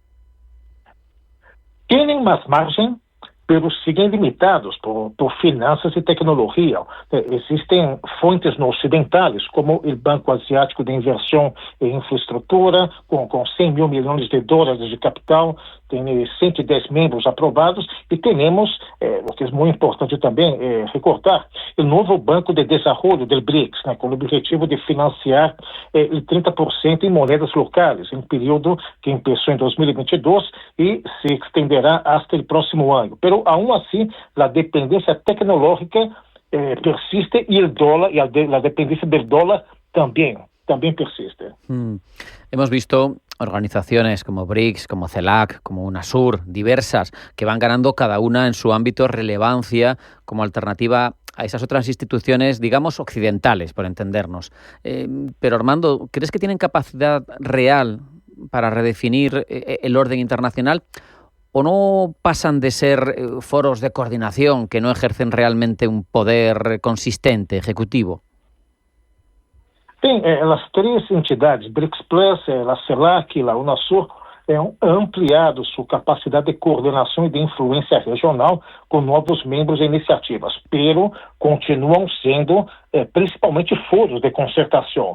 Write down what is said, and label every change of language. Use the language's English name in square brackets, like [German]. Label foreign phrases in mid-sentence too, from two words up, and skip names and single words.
[Spanish] Tienen más margen, pero siguen limitados por finanzas y tecnología. Existen fuentes no occidentales, como el Banco Asiático de Inversión e Infraestructura, con 100 mil millones de dólares de capital, [Portuguese] tem 110 membros aprovados e temos, o que é muito importante também recordar, o novo Banco de Desenvolvimento do BRICS, né, com o objetivo de financiar 30% em moedas locais, em um período que começou em 2022 e se estenderá até o próximo ano. [Spanish] Pero, aún [Portuguese] assim, a dependência tecnológica persiste e o dólar, e a dependência do dólar também persiste. [Spanish] Hemos visto organizaciones como BRICS, como CELAC, como UNASUR, diversas, que van ganando cada una en su ámbito relevancia como alternativa a esas otras instituciones, digamos, occidentales, por entendernos. Pero Armando, ¿crees que tienen capacidad real para redefinir el orden internacional? ¿O no pasan de ser foros de coordinación que no ejercen realmente un poder consistente, ejecutivo? [Portuguese] Tem, as três entidades, BRICS Plus, a CELAC e a UNASUR, ampliado sua capacidade de coordenação e de influência regional com novos membros e iniciativas, pero continuam sendo principalmente foros de concertação.